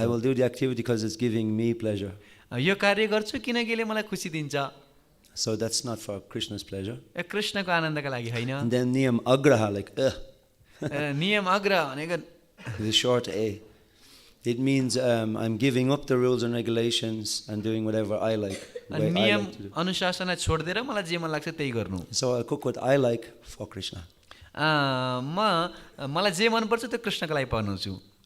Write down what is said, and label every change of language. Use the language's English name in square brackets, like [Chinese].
[English] I will do the activity because it's giving me pleasure. [Nepali] यो कार्य गर्छु किनकि यसले मलाई खुसी दिन्छ। [English] So that's not for Krishna's pleasure. [Nepali] कृष्णको आनन्दका लागि होइन। [English] And then niyam agraha, [Nepali] नियम आग्रह भनेको [English] the short A. It means I'm giving up the rules and regulations and doing whatever I like. [Nepali] नियम अनुशासनलाई छोड्दिएर मलाई जे मन लाग्छ त्यही गर्नु। [English] So I'll cook what I like for Krishna. [Nepali] मलाई जे मन पर्छ त्यो कृष्णको लागि बनाउँछु।